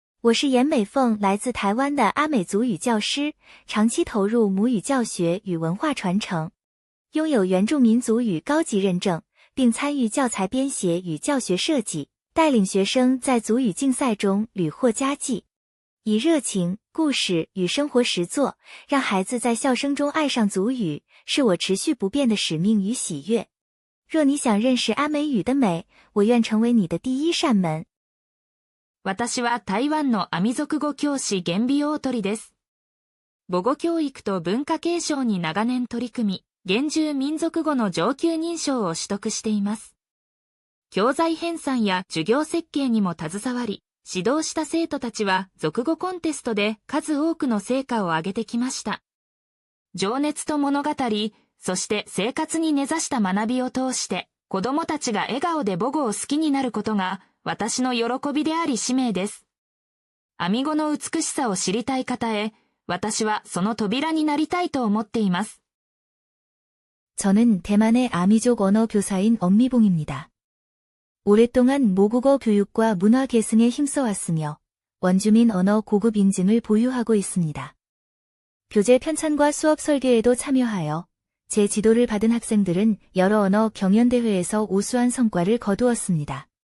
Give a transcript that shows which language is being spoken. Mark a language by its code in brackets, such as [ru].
[zh] 我是严美凤，来自台湾的阿美族语教师，长期投入母语教学与文化传承，拥有原住民族语高级认证，并参与教材编写与教学设计，带领学生在族语竞赛中屡获佳绩。以热情、故事与生活实作，让孩子在笑声中爱上族语，是我持续不变的使命与喜悦。若你想认识阿美语的美，我愿成为你的第一扇门。 [ja] 私は台湾のアミ族語教師厳美大鳥です。母語教育と文化継承に長年取り組み、原住民族語の上級認証を取得しています。教材編纂や授業設計にも携わり、指導した生徒たちは族語コンテストで数多くの成果を上げてきました。情熱と物語、そして生活に根ざした学びを通して、子どもたちが笑顔で母語を好きになることが、私の喜びであり使命です。アミ語の美しさを知りたい方へ、私はその扉になりたいと思っています。 [ko] 저는 대만의 아미족 언어 교사인 엄미봉입니다. 오랫동안 모국어 교육과 문화 계승에 힘써왔으며 원주민 언어 고급 인증을 보유하고 있습니다. 교재 편찬과 수업 설계에도 참여하여 제 지도를 받은 학생들은 여러 언어 경연대회에서 우수한 성과를 거두었습니다.